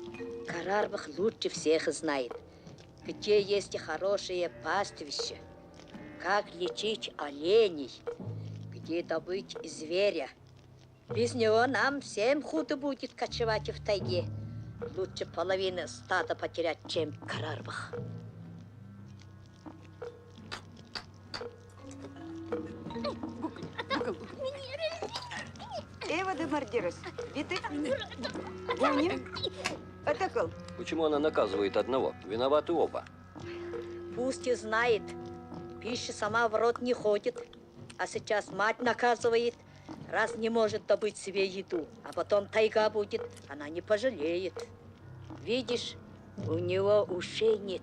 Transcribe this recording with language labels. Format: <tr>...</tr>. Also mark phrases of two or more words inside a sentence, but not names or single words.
<ru>Карарвах лучше всех знает, где есть хорошее пастбище, как лечить оленей, где добыть зверя. Без него нам всем худо будет кочевать в тайге. Лучше половину стада потерять, чем Карарвах.</ru> <evn>Эва де Мардирос. Битык. Гуним. Атакал.</evn> <ru>Почему она наказывает одного? Виноваты оба. Пусть и знает, пища сама в рот не ходит. А сейчас мать наказывает, раз не может добыть себе еду. А потом тайга будет, она не пожалеет. Видишь, у него ушей нет.</ru>